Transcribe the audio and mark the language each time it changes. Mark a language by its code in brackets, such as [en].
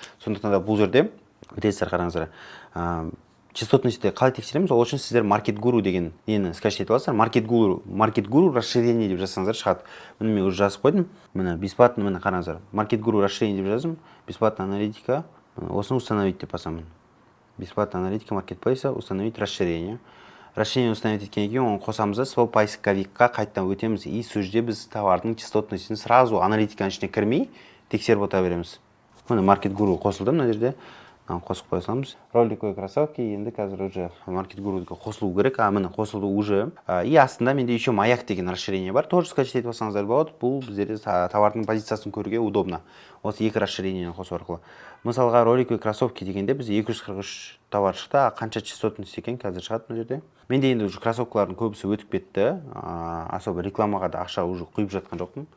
[kk] Сондықтан да бұл жерде өтесіздер қараңыздар. Частотностьті қалай тексереміз? Ол үшін сіздер Market Guru деген нені скачать етіп аласыздар. Market Guru расширение деп жазсаңыздар шығады. Міне мен уже жазып қойдым. Міне [ru] бесплатно, [kk] міне қараңыздар. Market Guru расширение деп жаздым. [ru] Бесплатная аналитика. [kk] Осыны установить деп басамын. [ru] Бесплатная аналитика маркетплейса, установить расширение. [kk] Расширение установить еткеннен кейін оны қосамыз да сол поисковикқа қайтадан өтеміз. И сол жерде біз товардың частотностьін [ru] сразу [kk] аналитиканың ішіне кірмей тексеріп отыра береміз. Міне Market Guru қосылды мына жерде. Қосып қоя саламыз. Роликовый кроссовки енді қазір уже Market Guru'ға қосылу керек. Міне қосылды уже. И астында менде [ru] еще [kk] маяк деген расширение бар. Тоже скачать етіп алсаңыздар болады. Бұл біздерде товардың позициясын көруге [ru] удобно. [kk] Осы екі расширениені қосу арқылы. Мысалға роликовый кроссовки дегенде біз 243 товар шықты, қанша частотность екен қазір шығады мына жерде. Менде енді уже кроссовкалардың көбісі өтіп кетті. [ru] Особо [kk] рекламаға да ақша уже құйып жатқан жоқпын.